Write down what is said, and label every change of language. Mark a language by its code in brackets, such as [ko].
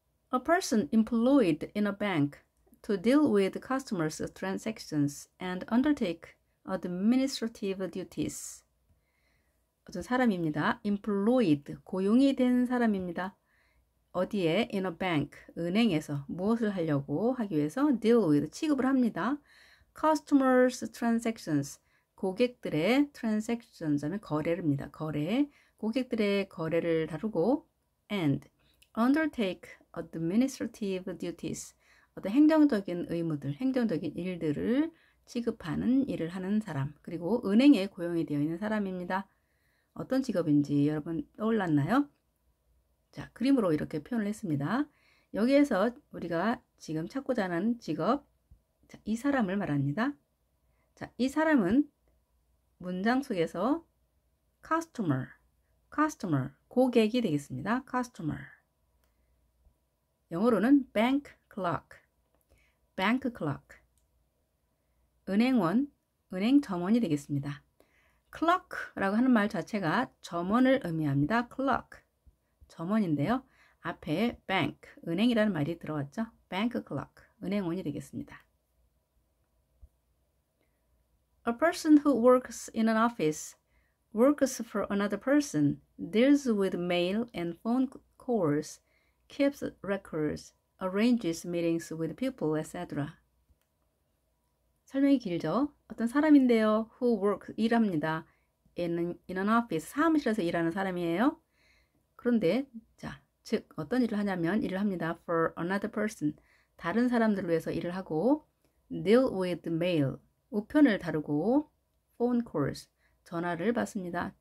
[en] A person employed in a bank to deal with customers' transactions and undertake administrative duties. [ko] 어떤 사람입니다. [en] employed, [ko] 고용이 된 사람입니다. 어디에? [en] in a bank, [ko] 은행에서 무엇을 하려고 하기 위해서 [en] deal with, [ko] 취급을 합니다. [en] customers' transactions, [ko] 고객들의 [en] transactions [ko] 하면 거래입니다. 거래, 고객들의 거래를 다루고 [en] and undertake administrative duties, [ko] 어떤 행정적인 의무들, 행정적인 일들을 취급하는 일을 하는 사람, 그리고 은행에 고용이 되어 있는 사람입니다. 어떤 직업인지 여러분 떠올랐나요? 자, 그림으로 이렇게 표현을 했습니다. 여기에서 우리가 지금 찾고자 하는 직업, 자, 이 사람을 말합니다. 자, 이 사람은 문장 속에서 customer, 고객이 되겠습니다. [en] customer. [ko] 영어로는 [en] bank clerk. [ko] 은행원, 은행 점원이 되겠습니다. clerk라고 하는 말 자체가 점원을 의미합니다. clerk, 점원인데요. 앞에 bank, 은행이라는 말이 들어왔죠. [en] bank clerk, [ko] 은행원이 되겠습니다. [en] A person who works in an office, works for another person, deals with mail and phone calls, keeps records, arranges meetings with people, etc. [ko] 설명이 길죠? 어떤 사람인데요. [en] Who works, [ko] 일합니다. [en] in an office, [ko] 사무실에서 일하는 사람이에요. 그런데 자, 즉 어떤 일을 하냐면 일을 합니다. [en] For another person, [ko] 다른 사람들을 위해서 일을 하고 [en] deal with mail, [ko] 우편을 다루고 [en] phone calls, [ko] 전화를 받습니다.